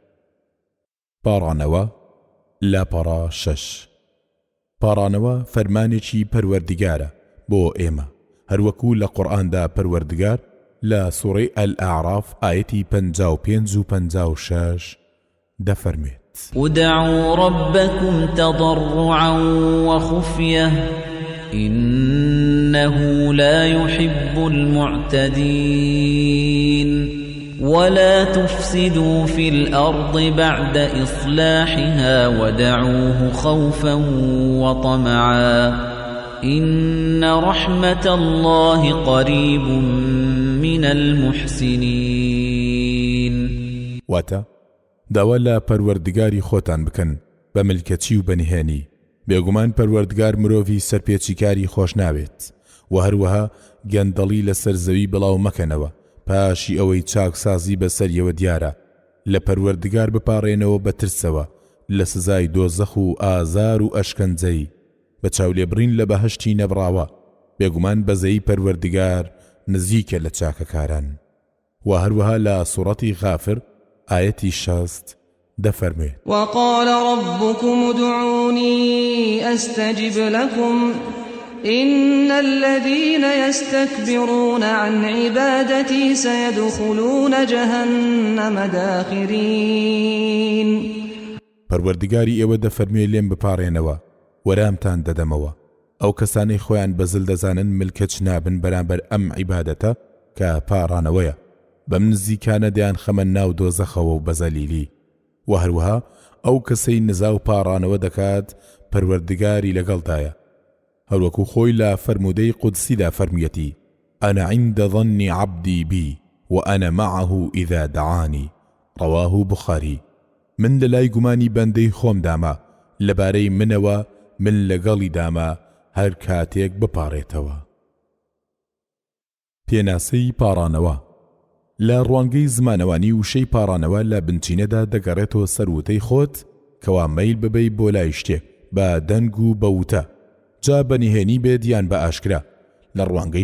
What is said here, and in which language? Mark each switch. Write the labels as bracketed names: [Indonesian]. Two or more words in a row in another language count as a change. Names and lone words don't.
[Central Kurdish] پاڕانەوە لاپەڕا 6. پاڕانەوە فەرمانێکی پەروەردگارە بۆ ئێمە، هەروەکو لە قورئاندا پەروەردگار لە سوورەی ئەلئاعراف ئایەتی 55 و 56 دەفەرمێت: [Arabic] ادعوا ربكم تضرعا وخفية إنه لا يحب المعتدين ولا تفسدوا في الأرض بعد إصلاحها ودعوه خوفا وطمعا إن رحمة الله قريب من المحسنين [Central Kurdish] واتا داوا لا پەروەردگاری خۆتان بکەن بە ملکەچی و بەنهێنی بێگومان پەروەردگار مرۆڤی سەرپێچیکاری خۆش ناوێت و هەروەها گەندەڵی لەسەر زەوی بڵاو مەکەنەوە پاشی ئەوەی چاکسازی بەسەریەوە دیارە لە پەروەردگار بپاڕێنەوە بە ترسەوە لە سزای دۆزەخ و ئازار و ئەشکەنجەی بە چاولێبڕین لە بەهەشتی نەبڕاوە بێگومان بەزەی پەروەردگار نزیکە لە چاکەکاران و هەروەها لە سوڕەتی غافر آيتي 60 دفرمي [Arabic] وقال ربكم ادعوني أستجب لكم إن الذين يستكبرون عن عبادتي سيدخلون جهنم داخرين [Central Kurdish] پەروەردگاری ئێوە دەفەرمێ لێم بپاڕێنەوە وەرامتان دەدەمەوە ئەو کەسانەی خۆیان بەزل دەزانن ملکەچ نابن بەرامبەر ئەم عیبادەتە کە پاڕانەوەیە بەم نزیکانە دەیان خەمە ناو دۆزەخەوە و بەزەلیلی و هەروەها ئەو کەسەی نزا و پاڕانەوە دەکات پەروەردگاری لەگەڵدایە هەروەکو خۆی لە فەرمودەی قودسیدا فەرمیەتی [Arabic] ئەنا عند ظن عبدی بی وأنا معه إذا دعاني رواه بخاري [Central Kurdish] من لەلای گومانی بەندەی خۆم داما لەبارەی منەوە من لەگەڵی داما هەر کاتێک بپاڕێتەوە پێناسەی پاڕانەوە لە ڕوانگەی زمانەوانی وشەی پاڕانەوە لە بنچینەدا دەگەڕێتەوە سەروتەی خۆت کەوا مەیل ببەی بۆ لای شتێک بە دەنگ و بەوتە جا بەنهێنی بێت یان بە ئاشکرا لە ڕوانگەی